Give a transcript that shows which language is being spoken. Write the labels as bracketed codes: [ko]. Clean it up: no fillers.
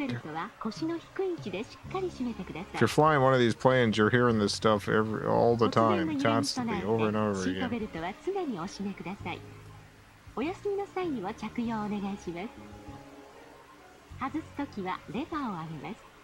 [ja] シートベルトは腰の低い位置でしっかり締めてください。 [en] If you're flying one of these planes, you're hearing this stuff all the time, constantly, over and over [ja] シート [en] again. [ja] ベルトは常にお締めください。お休みの際には着用をお願いします。外すときはレバーを上げます。